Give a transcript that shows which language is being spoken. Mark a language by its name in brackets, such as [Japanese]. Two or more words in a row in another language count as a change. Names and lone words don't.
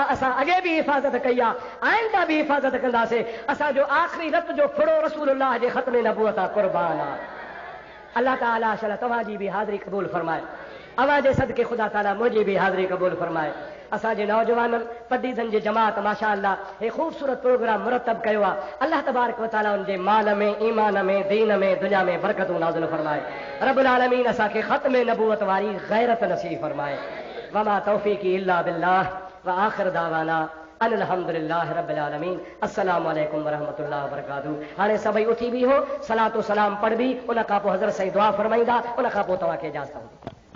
[Sindhi] असां अॻे बि हिफ़ाज़त कई आहे आइंदा बि हिफ़ाज़त कंदासीं असांजो आख़िरी रत जो फुड़ो रसूलुल्लाह जे ख़त्म नबूवत आहे क़ुर्बान आहे अल्लाह ताला शाला तव्हांजी बि हाज़िरी क़बूल फरमाए अवां जे सदके ख़ुदा ताला मुंहिंजी बि हाज़िरी क़बूल फरमाए असांजे नौजवाननि पदीदनि जी जमात [Arabic] ما شاء الله [Sindhi] हे ख़ूबसूरत प्रोग्राम मुरतब कयो आहे [Arabic] الله تبارك وتعالى [Sindhi] उन जे माल में ईमान में दीन में दुनिया में बरकतूं नाज़िल फरमाए [Arabic] رب العالمين [Sindhi] असांखे ख़त्म नबूवत वारी गैरत नसीब फरमाए [Arabic] وما توفيقي إلا بالله وآخر دعوانا الحمد لله رب العالمين السلام عليكم ورحمة الله وبركاته [Sindhi] हाणे सभई उथी बि हो सलातो सलाम पढ़बी उन खां पोइ हज़रत साईं दुआ फरमाईंदा उन खां पोइ तव्हांखे इजाज़त हूंदी